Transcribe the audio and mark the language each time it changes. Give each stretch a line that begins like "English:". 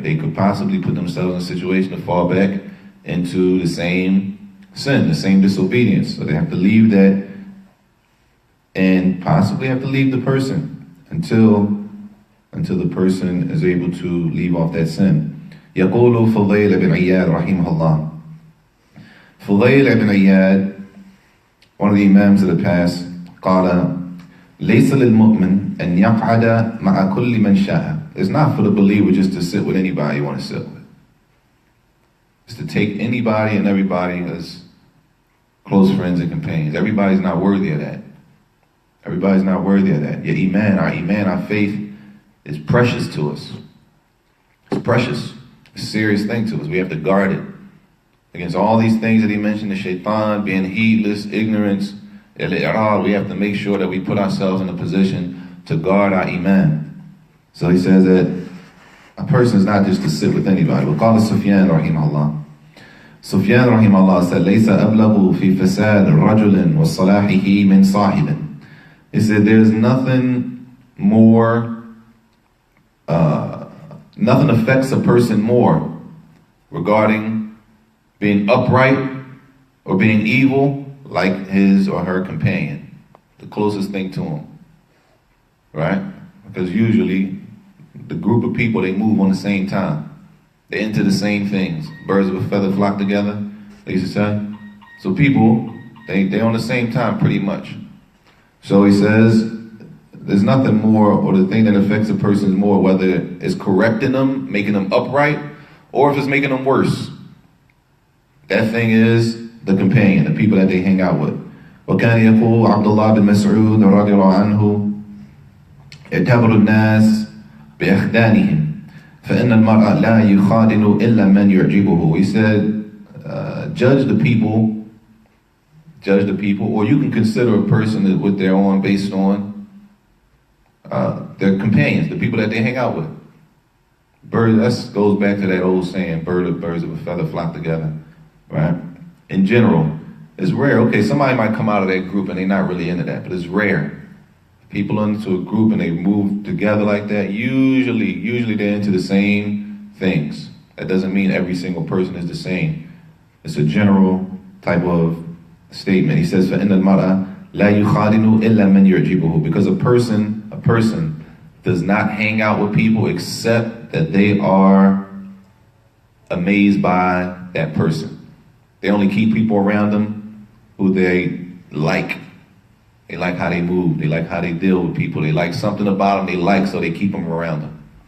English: They could possibly put themselves in a situation to fall back into the same sin, the same disobedience. So they have to leave that, and possibly have to leave the person until the person is able to leave off that sin.
Arabic: يقول فضيل بن عياد رحمه الله.
English: Fudayl ibn Iyad, one of the imams of the past,
Arabic: قال ليس للمؤمن أن يقعد مع كل من شاء.
English: It's not for the believer just to sit with anybody you want to sit with. It's to take anybody and everybody as close friends and companions. Everybody's not worthy of that. Everybody's not worthy of that. Your iman, our faith is precious to us. It's precious. It's a serious thing to us. We have to guard it against all these things that he mentioned, the shaitan, being heedless, ignorance, al-i'rad. We have to make sure that we put ourselves in a position to guard our iman. So he says that a person is not just to sit with anybody.
Arabic: وقال سفيان رحمه الله.
English: Sufyan rahimahullah said,
Arabic: ليس أبلغ في فساد رجل وصلاحه من صاحب.
English: He said, there's nothing more, nothing affects a person more regarding being upright or being evil like his or her companion, the closest thing to him, right? Because usually the group of people, they move on the same time. They're into the same things. Birds of a feather flock together, they used to say. So people, they're on the same time pretty much. So he says, there's nothing more, or the thing that affects a person more, whether it's correcting them, making them upright, or if it's making them worse. That thing is the companion, the people that they hang out with.
Arabic: وكان يقول عبد الله بن مسعود رضي الله عنه اعتبروا الناس بأخدانهم فإن المرء لا يخادن إلا من يعجبه.
English: He said, judge the people, or you can consider a person that what they're on based on their companions, the people that they hang out with. That goes back to that old saying, birds of a feather flock together, right? In general, It's rare. Okay, somebody might come out of that group and they're not really into that, but it's rare. People into a group and they move together like that, usually they're into the same things. That doesn't mean every single person is the same. It's a general type of statement. He says,
Arabic: فَإِنَّ الْمَرْأَ لَا يُخَادِنُ إِلَّا مَنْ يُعْجِبُهُ.
English: Because a person does not hang out with people except that they are amazed by that person. They only keep people around them who they like. They like how they move. They like how they deal with people. They like something about them they like, so they keep them around them.